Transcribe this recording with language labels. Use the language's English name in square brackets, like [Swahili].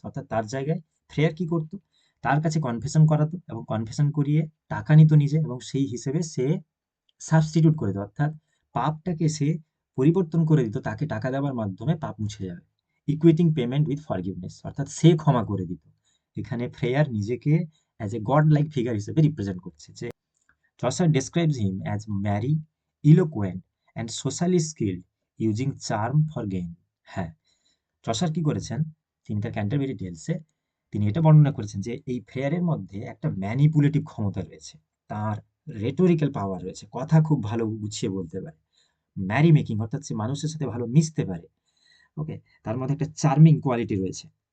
[Bangla] অর্থাৎ তার জায়গায় প্রেয়ার কি করতো, তার কাছে কনফেশন করাতো এবং কনফেশন করিয়ে টাকা নিত নিজে, এবং সেই হিসেবে সে সাবস্টিটিউট করে দিত, অর্থাৎ পাপটাকে সে পরিবর্তন করে দিত, তাকে টাকা দেওয়ার মাধ্যমে পাপ মুছে যাবে। [English] equating payment with forgiveness, [Bangla] অর্থাৎ সে ক্ষমা করে দিত। এখানে প্রেয়ার নিজেকে as a god like figure হিসেবে রিপ্রেজেন্ট করছে। [English] যে Chaucer describes him as merry, eloquent, and socially skilled, using charm for gain. [Bangla] হ্যাঁ, চসার কি করেছেন, তিনি তার ক্যান্টারবেরি টেলসে তিনি এটা বর্ণনা করেছেন যে এই ফ্রেয়ারের মধ্যে একটা ম্যানিপুলেটিভ ক্ষমতা রয়েছে, তার রেটোরিক্যাল পাওয়ার রয়েছে, কথা খুব ভালো গুছিয়ে বলতে পারে, ম্যারি মেকিং অর্থাৎ সে মানুষের সাথে ভালো মিশতে পারে, ওকে, তার মধ্যে একটা চার্মিং কোয়ালিটি রয়েছে।